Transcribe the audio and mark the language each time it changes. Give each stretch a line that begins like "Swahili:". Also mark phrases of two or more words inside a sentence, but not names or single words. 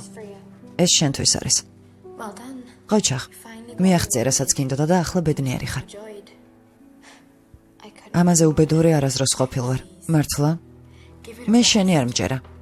English: for you.
Georgian: ეს შენთვის არის.
English: Well done.
Georgian: ყოჩახ, მიაღწია, რასაც გინდოდა და ახლა ბედნიერი ხარ.
English: Enjoyed. I couldn't
Georgian: ამაზე უბედური არასდროს ყოფილ ვარ. მართლა?
English: give it
Georgian: მე შენი არ მჯერა.